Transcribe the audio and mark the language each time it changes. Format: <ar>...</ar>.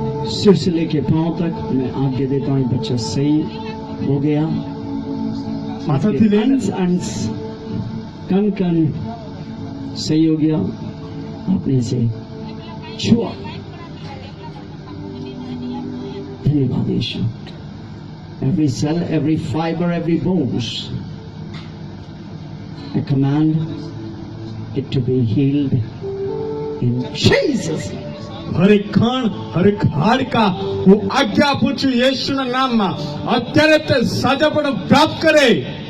<hi>सिर से लेके पांव तक मैं आज्ञा देता हूँ, बच्चा सही हो गया।</hi> <gu>માથાથી લઈને</gu> <hi>अंश कन कन सही हो गया, अपने से छुआ। धन्यवाद यीशु।</hi> <en>Every cell, every fiber, every bones, I command it to be healed in Jesus' name.</en> <gu>હરેક ખણ હરેક હાડકા હું આજ્ઞા આપું છું યેશુના નામમાં અત્યારે તે સાજાપણું પ્રાપ્ત કરે।</gu>